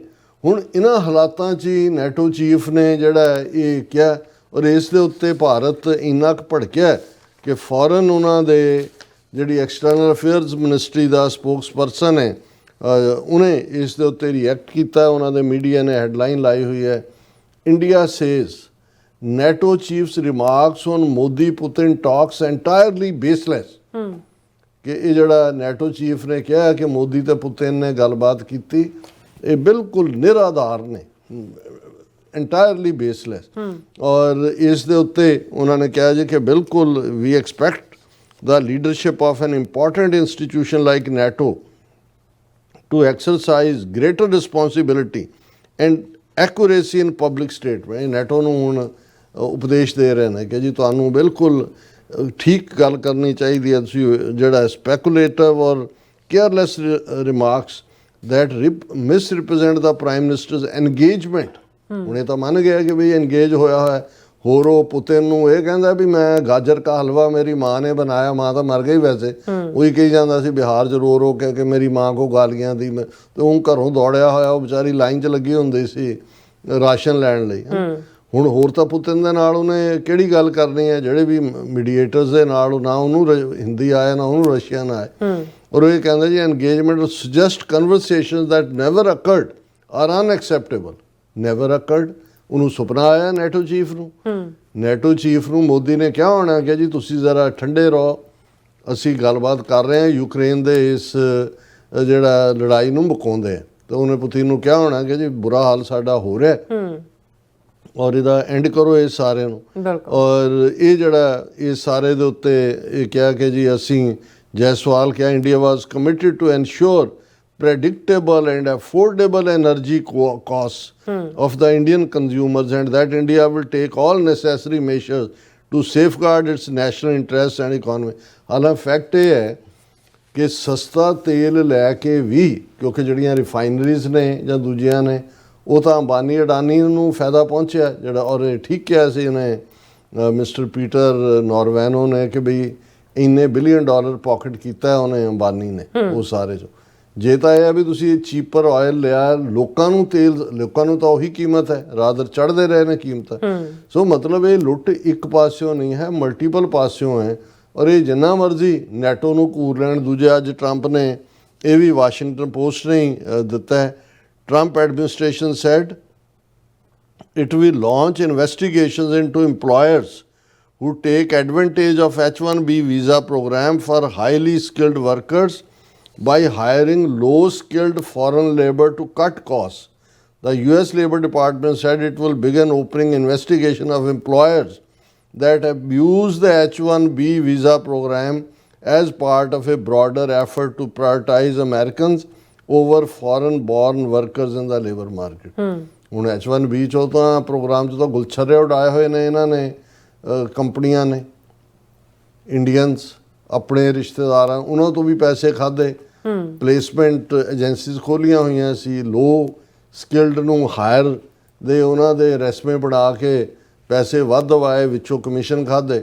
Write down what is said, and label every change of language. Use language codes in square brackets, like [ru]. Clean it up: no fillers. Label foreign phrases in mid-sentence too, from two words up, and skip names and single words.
[pa] ਹੁਣ ਇਹਨਾਂ ਹਾਲਾਤਾਂ 'ਚ ਹੀ ਨੈਟੋ ਚੀਫ ਨੇ ਜਿਹੜਾ ਇਹ ਕਿਹਾ, ਔਰ ਇਸ ਦੇ ਉੱਤੇ ਭਾਰਤ ਇੰਨਾ ਕੁ ਭੜਕਿਆ ਕਿ ਫੌਰਨ ਉਹਨਾਂ ਦੇ ਜਿਹੜੀ [en] external affairs ministry [pa] ਦਾ ਸਪੋਕਸਪਰਸਨ ਹੈ ਉਹਨੇ ਇਸ ਦੇ ਉੱਤੇ ਰਿਐਕਟ ਕੀਤਾ। ਉਹਨਾਂ ਦੇ ਮੀਡੀਆ ਨੇ ਹੈਡਲਾਈਨ ਲਾਈ ਹੋਈ ਹੈ, [en] India says NATO chief's remarks on Modi-Putin talks entirely baseless। [pa] ਕਿ ਇਹ ਜਿਹੜਾ ਨੈਟੋ ਚੀਫ ਨੇ ਕਿਹਾ ਕਿ ਮੋਦੀ ਤੇ ਪੁਤਿਨ ਨੇ ਗੱਲਬਾਤ ਕੀਤੀ, ਇਹ ਬਿਲਕੁਲ ਨਿਰਾਧਾਰ ਨੇ, [en] entirely baseless। [pa] ਔਰ ਇਸ ਦੇ ਉੱਤੇ ਉਹਨਾਂ ਨੇ ਕਿਹਾ ਜੀ ਕਿ ਬਿਲਕੁਲ [en] we expect the leadership of an important institution like NATO to exercise greater responsibility and accuracy in public statement। [pa] ਨੈਟੋ ਨੂੰ ਹੁਣ ਉਪਦੇਸ਼ ਦੇ ਰਹੇ ਨੇ ਕਿ ਜੀ ਤੁਹਾਨੂੰ ਬਿਲਕੁਲ ਠੀਕ ਗੱਲ ਕਰਨੀ ਚਾਹੀਦੀ ਹੈ, ਤੁਸੀਂ ਜਿਹੜਾ ਸਪੈਕੂਲੇਟਿਵ ਔਰ [en] careless remarks that misrepresent the prime minister's engagement. [pa] ਹੁਣ ਇਹ ਤਾਂ ਮੰਨ ਗਿਆ ਕਿ ਵੀ engage ਹੋਇਆ ਹੋਇਆ। ਹੋਰ ਉਹ ਪੁਤਿਨ ਨੂੰ ਇਹ ਕਹਿੰਦਾ ਵੀ ਮੈਂ [hi] गाजर का हलवा [pa] ਮੇਰੀ ਮਾਂ ਨੇ ਬਣਾਇਆ, ਮਾਂ ਤਾਂ ਮਰ ਗਈ ਵੈਸੇ, ਉਹੀ ਕਹੀ ਜਾਂਦਾ ਸੀ ਬਿਹਾਰ 'ਚ ਰੋ ਰੋ ਕੇ ਕਿ [hi] मेरी माँ को गालियाँ दी [pa] ਮੈਂ, ਤੇ ਉਹ ਘਰੋਂ ਦੌੜਿਆ ਹੋਇਆ, ਉਹ ਵਿਚਾਰੀ ਲਾਈਨ 'ਚ ਲੱਗੀ ਹੁੰਦੀ ਸੀ ਰਾਸ਼ਨ ਲੈਣ ਲਈ। ਹੁਣ ਹੋਰ ਤਾਂ ਪੁਤਿਨ ਦੇ ਨਾਲ ਉਹਨੇ ਕਿਹੜੀ ਗੱਲ ਕਰਨੀ ਹੈ, ਜਿਹੜੇ ਵੀ ਮੀਡੀਏਟਰਸ ਦੇ ਨਾਲ, ਨਾ ਉਹਨੂੰ ਹਿੰਦੀ ਆਇਆ ਨਾ ਉਹਨੂੰ ਰਸ਼ੀਅਨ ਆਇਆ। ਔਰ ਇਹ ਕਹਿੰਦਾ ਜੀ [en] engagement suggest conversations that never occurred are unacceptable. Never occurred। [pa] ਉਹਨੂੰ ਸੁਪਨਾ ਆਇਆ ਨੈਟੋ ਚੀਫ ਨੂੰ, ਨੈਟੋ ਚੀਫ ਨੂੰ ਮੋਦੀ ਨੇ ਕਿਹਾ ਹੋਣਾ ਕਿ ਜੀ ਤੁਸੀਂ ਜ਼ਰਾ ਠੰਡੇ ਰਹੋ, ਅਸੀਂ ਗੱਲਬਾਤ ਕਰ ਰਹੇ ਹਾਂ ਯੂਕਰੇਨ ਦੇ ਇਸ ਜਿਹੜਾ ਲੜਾਈ ਨੂੰ ਮੁਕਾਉਂਦੇ ਆ। ਤੇ ਉਹਨੇ ਪੁਤਿਨ ਨੂੰ ਕਿਹਾ ਹੋਣਾ ਕਿ ਜੀ ਬੁਰਾ ਹਾਲ ਸਾਡਾ ਹੋ ਰਿਹਾ ਔਰ ਇਹਦਾ ਐਂਡ ਕਰੋ ਇਹ ਸਾਰਿਆਂ ਨੂੰ। ਔਰ ਇਹ ਜਿਹੜਾ ਇਹ ਸਾਰੇ ਦੇ ਉੱਤੇ ਇਹ ਕਿਹਾ ਕਿ ਜੀ ਅਸੀਂ ਜੈਸਵਾਲ ਕਿਹਾ [en] India was committed to ensure predictable and affordable energy costs of the Indian consumers, and that India will take all necessary measures to safeguard its national interests and economy. [pa] ਹਾਲਾਂਕਿ ਫੈਕਟ ਇਹ ਹੈ ਕਿ ਸਸਤਾ ਤੇਲ ਲੈ ਕੇ ਵੀ, ਕਿਉਂਕਿ ਜਿਹੜੀਆਂ ਰਿਫਾਈਨਰੀਜ਼ ਨੇ ਜਾਂ ਦੂਜੀਆਂ ਨੇ, ਉਹ ਤਾਂ ਅੰਬਾਨੀ ਅਡਾਨੀ ਨੂੰ ਫਾਇਦਾ ਪਹੁੰਚਿਆ ਜਿਹੜਾ। ਔਰ ਠੀਕ ਕਿਹਾ ਸੀ ਉਹਨੇ ਮਿਸਟਰ ਪੀਟਰ ਨੋਰਵੈਨੋ ਨੇ ਕਿ ਬਈ ਇੰਨੇ $1 ਬਿਲੀਅਨ ਪੋਕਟ ਕੀਤਾ ਉਹਨੇ ਅੰਬਾਨੀ ਨੇ ਉਹ ਸਾਰੇ 'ਚੋਂ। ਜੇ ਤਾਂ ਇਹ ਹੈ ਵੀ ਤੁਸੀਂ [en] cheaper oil [pa] ਲਿਆ, ਲੋਕਾਂ ਨੂੰ ਤੇਲ, ਲੋਕਾਂ ਨੂੰ ਤਾਂ ਉਹੀ ਕੀਮਤ ਹੈ, ਰਾਦਰ ਚੜ੍ਹਦੇ ਰਹੇ ਨੇ ਕੀਮਤਾਂ। ਸੋ ਮਤਲਬ ਇਹ ਲੁੱਟ ਇੱਕ ਪਾਸਿਓਂ ਨਹੀਂ ਹੈ, ਮਲਟੀਪਲ ਪਾਸਿਓਂ ਹੈ। ਔਰ ਇਹ ਜਿੰਨਾ ਮਰਜ਼ੀ ਨੈਟੋ ਨੂੰ ਘੂਰ ਲੈਣ ਦੂਜੇ, ਅੱਜ ਟਰੰਪ ਨੇ ਇਹ ਵੀ ਵਾਸ਼ਿੰਗਟਨ ਪੋਸਟ ਨੇ ਦਿੱਤਾ ਹੈ, [en] Trump administration said it will launch investigations into employers who take advantage of H-1B visa program for highly skilled workers by hiring low-skilled foreign labor to cut costs. The US Labor Department said it will begin opening investigation of employers that abuse the H-1B visa program as part of a broader effort to prioritize Americans over foreign-born workers in the labor market. [pa] ਹੁਣ H-1B 'ਚੋਂ ਤਾਂ ਪ੍ਰੋਗਰਾਮ 'ਚ ਤਾਂ ਗੁਲਛਰੇ ਉਡਾਏ ਹੋਏ ਨੇ ਇਹਨਾਂ ਨੇ, ਕੰਪਨੀਆਂ ਨੇ, ਇੰਡੀਅਨਸ ਆਪਣੇ ਰਿਸ਼ਤੇਦਾਰਾਂ ਉਹਨਾਂ ਤੋਂ ਵੀ ਪੈਸੇ ਖਾਧੇ, [en] placement agencies [pa] ਖੋਲ੍ਹੀਆਂ ਹੋਈਆਂ ਸੀ, [en] low skilled [pa] ਨੂੰ ਹਾਇਰ ਦੇ ਉਹਨਾਂ ਦੇ ਰੈਸਮੇ ਬਣਾ ਕੇ ਪੈਸੇ ਵੱਧ ਦਵਾਏ, ਵਿੱਚੋਂ ਕਮਿਸ਼ਨ ਖਾਧੇ।